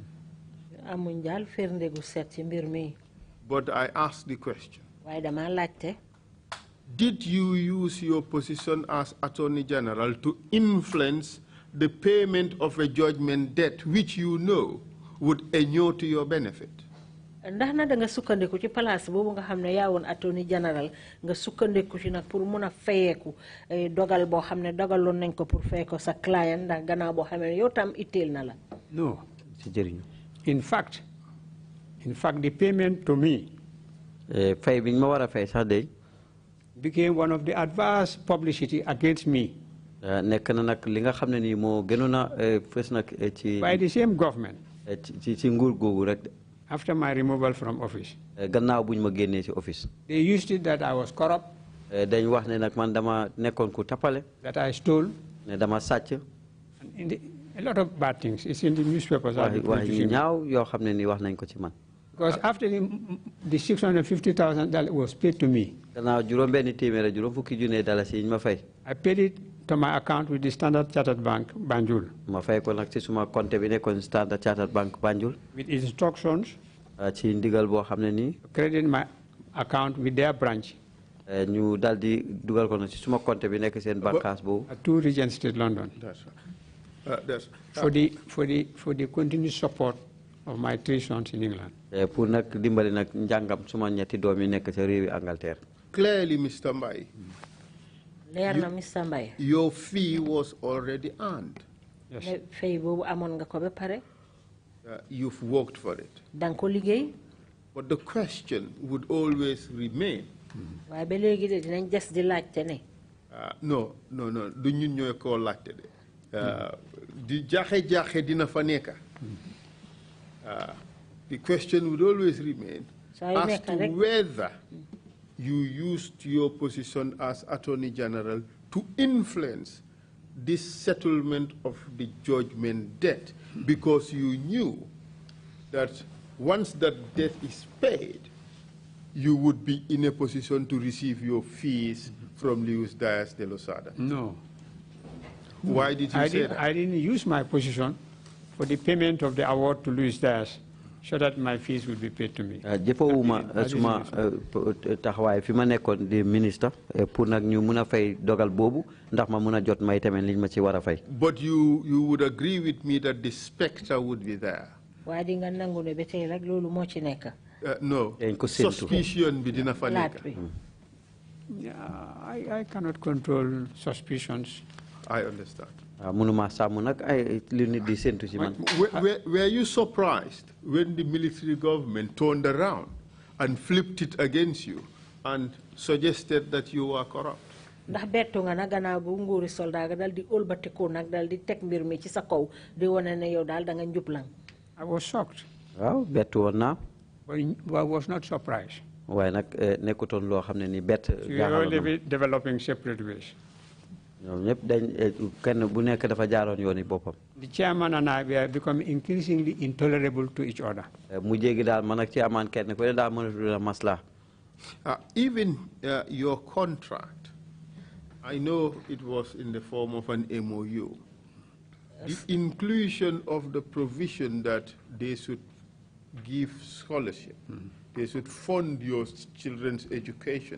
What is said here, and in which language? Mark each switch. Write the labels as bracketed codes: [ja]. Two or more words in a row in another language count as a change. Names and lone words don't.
[en] But I ask the question. Did you use your position as Attorney General to influence the payment of a judgment debt which you know would inure to your benefit? [wo] Ndax na da nga sukkandiku ci place boobu nga xam ne yaa woon [en] attorney general [wo] nga sukkandiku ci nag pour mun a fayeeku dogal boo xam ne dogaloon nañ ko pour fay ko sa client ndax gannaaw boo xam ne yow tam itteel na la. [en] No. In fact, the payment to me [wo] fay biñ ma war a fay sax de [en] became one of the adverse publicity against me. [wo] Nekk na nag li nga xam ne nii moo gënoon a fës nag ci [en] by the same government. [wo] ci nguur googu rek. [en] After my removal from office, [wo] gannaaw buñ ma génnee ci office. [en] They used it that I was corrupt. [wo] Dañ wax ne nag man dama nekkoon ku tapale. [en] That I stole. [wo] Ne dama sàcc. [en] A lot of bad things. It's in the newspapers. [wo] Wax ñaaw yoo xam ne ni wax nañ ko ci man. [en] Because after the $650,000 that was paid to me, [wo] gannaaw juróom-benn téeméer juróom fukki junne dalasi yi ñu ma fay. [en] I paid it to my account with the Standard Chartered Bank, Banjul. [wo] Ma fay ko nag ci suma compte bi nekkoon Standard Chartered Bank, Banjul. [en] With instructions. [wo] Ci ndigal boo xam ne nii. [en] Credit my account with their branch. [wo] ñu dal di dugal ko nag ci suma compte bi nekk seen bànqaas boobu. [en] At 2 Regent Street, London. That's right. For the continued support of my 3 sons in England. [wo] Pour nag dimbali nag njàngam suma ñetti doom yi nekk ca réewi Angleterre. [en] Clearly, Mr. Mbai. Mr. Mbai. Your fee was already earned. Yes. You've worked for it. But the question would always remain. No. [wo] Du ñun ñoy ko laajte de. Di jaxe dina fa nekk. [en] The question would always remain as to whether you used your position as Attorney General to influence this settlement of the judgment debt, because you knew that once that debt is paid, you would be in a position to receive your fees from Luis Diaz de Losada. No. Why did you say that? I didn't use my position for the payment of the award to Luis Diaz so that my fees would be paid to me. [wo] Jëfewuma suma taxawaay fi ma nekkoon di ministre pour nag ñu mun a fay dogal boobu ndax ma mun a jot may tamit liñ ma ci war a fay. [en] But you would agree with me that the specter would be there. [wo] Waaye di nga nangu ne ba tey rek loolu moo ci nekk. [en] No. [wo] Suspicion bi dina fa nekk. [en] I cannot control suspicions. I understand. [wo] Munuma sàmm nag ay li nit di séntu ci man. [en] Were you surprised when the military government turned around and flipped it against you and suggested that you were corrupt? [wo] Ndax bettu nga na gannaaw bu nguuri soldat ga dal di ëlbatikoo nag dal di teg mbir mi ci sa kaw di wane ne yow daal da nga njublang. [en] I was shocked. [wo] Waaw bettu woon naa. [en] But I was not surprised. [wo] Waaye nag nekkutoon loo xam ne ni bett. [en] We are only developing separate ways. [wo] ñoom ñëpp dañ kenn bu nekk dafa jaaroon yooni boppam. [en] The chairman and I were becoming increasingly intolerable to each other. [wo] mu jéegi daal man ak chairman kenn ku ne daal mënatul a masla. [en] Even your contract, I know it was in the form of an MOU. The inclusion of the provision that they should give scholarship, they should fund your children's education.